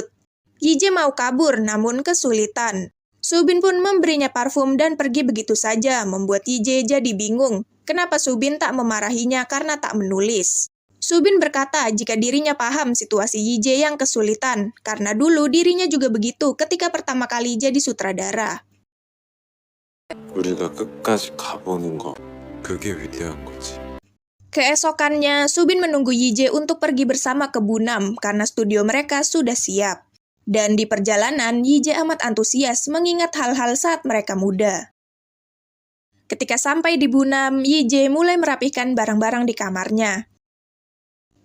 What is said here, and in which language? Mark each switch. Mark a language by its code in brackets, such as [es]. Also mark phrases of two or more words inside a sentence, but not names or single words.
[id] Yije mau kabur namun kesulitan. Subin pun memberinya parfum dan pergi begitu saja, membuat Yije jadi bingung. Kenapa Subin tak memarahinya karena tak menulis? Subin berkata jika dirinya paham situasi Yije yang kesulitan, karena dulu dirinya juga begitu ketika pertama kali jadi sutradara. [ko] 우리가 끝까지 가보는 거, 그게 위대한 거지. [id] Keesokannya, Subin menunggu Yije untuk pergi bersama ke Bunam karena studio mereka sudah siap. Dan di perjalanan, Yije amat antusias mengingat hal-hal saat mereka muda. Ketika sampai di Bunam, Yije mulai merapihkan barang-barang di kamarnya.